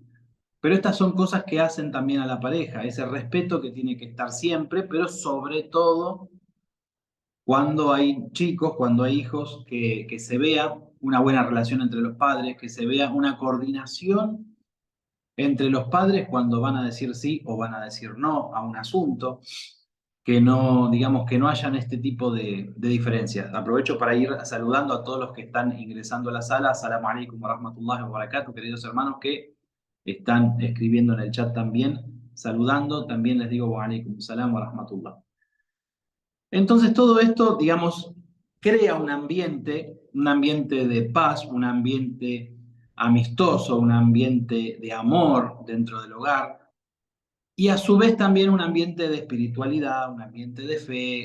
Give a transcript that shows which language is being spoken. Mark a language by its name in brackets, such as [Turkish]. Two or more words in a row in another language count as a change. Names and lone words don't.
[Spanish] Pero estas son cosas que hacen también a la pareja, ese respeto que tiene que estar siempre, pero sobre todo cuando hay chicos, cuando hay hijos, que se vea una buena relación entre los padres, que se vea una coordinación entre los padres cuando van a decir sí o van a decir no a un asunto, que no, digamos, que no hayan este tipo de diferencias. Aprovecho para ir saludando a todos los que están ingresando a la sala. [Arabic] السلام عليكم ورحمة الله وبركاته, [Spanish] queridos hermanos que están escribiendo en el chat también, saludando, también les digo [Arabic] وعليكم السلام ورحمة الله. [Spanish] Entonces todo esto, digamos, crea un ambiente de paz, un ambiente amistoso, un ambiente de amor dentro del hogar y a su vez también un ambiente de espiritualidad, un ambiente de fe.